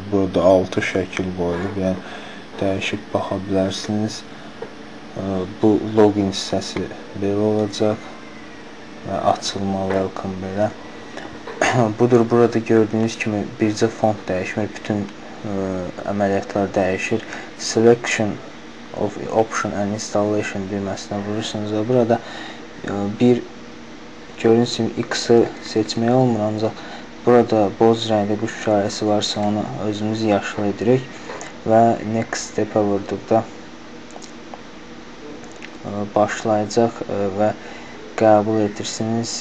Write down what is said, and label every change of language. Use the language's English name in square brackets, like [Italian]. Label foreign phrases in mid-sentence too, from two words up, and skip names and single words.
[Azerbaijani] Burada 6 şəkil qoyulub, yəni dəyişib baxa bilərsiniz. Bu login hissəsi belə olacaq və açılma welcome belə. Budur, burada gördüyünüz kimi bircə font dəyişmir, bütün əməliyyatlar dəyişir. [English] Selection of Option and Installation [Azerbaijani] düyməsinə vurursunuz və burada bir gördüyünüz kimi X-ı seçmək olmur, ancaq burada boz rəngli quş işarəsi varsa onu özümüz yaşıl edirik və [English] Next step'ə [Azerbaijani] vurduqda başlayacaq və qəbul edirsiniz.